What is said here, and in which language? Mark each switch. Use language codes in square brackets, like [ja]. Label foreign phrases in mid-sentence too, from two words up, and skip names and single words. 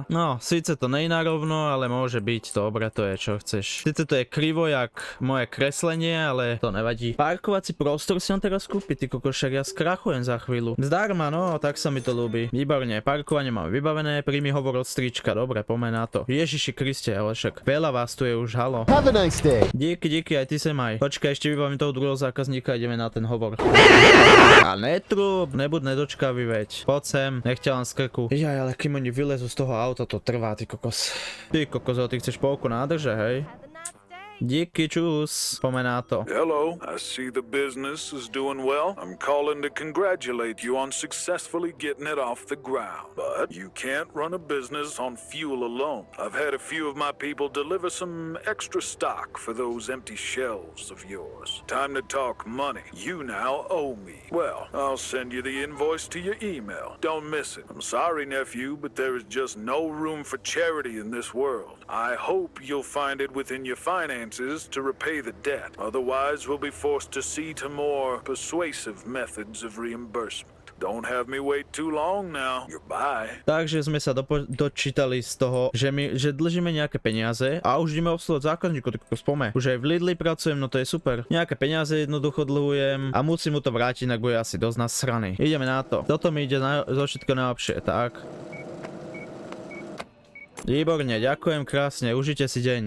[sk] No, síce to nie je narovno, ale môže byť, dobre, to je čo chceš. Síce to je krivo jak moje kreslenie, ale to nevadí. Parkovací prostor si on teraz kúpi, ty kokošak, ja skrachujem za chvíľu. Zdarma, no, tak sa mi to ľúbi. Výborne, parkovanie máme vybavené, príjmi hovor od strička, dobre, poďme na to. Ježiši Kriste, ale však veľa vás tu je už, halo. [en] Have a nice day. [sk] Díky, aj ty sem aj. Počkaj, ešte vybavím toho druhého zákazníka, ideme na ten hovor. A netrúb, nebuď nedočkavý, veď. Poď sem, nech ťa len z krku. Jaj, ale kým oni vylezu z toho auta, to trvá, ty kokos. Ty kokos, ty chceš polku nádrže, hej? Díky, čus, poďme na to. [en] Hello, I see the business is doing well. I'm calling to congratulate you on successfully getting it off the ground. But you can't run a business on fuel alone. I've had a few of my people deliver some extra stock for those empty shelves of yours. Time to talk money. You now owe me. Well, I'll send you the invoice to your email. Don't miss it. I'm sorry, nephew, but there is just no room for charity in this world. I hope you'll find it within your finances to repay the debt. Otherwise, we'll be forced to see to more persuasive methods of reimbursement. Don't have me wait too long now. Goodbye. [sk] Takže sme sa dočítali z toho, že dlžíme nejaké peniaze a už ideme obsluhovať zákazníkov, tak spome. Už aj v Lidli pracujem, no to je super. Nejaké peniaze jednoducho dlhujem a musím mu to vrátiť, inak bude asi dosť nasraný. Ideme na to. Toto mi ide zo všetko najlepšie, tak. Výborne, ďakujem krásne, užite si deň.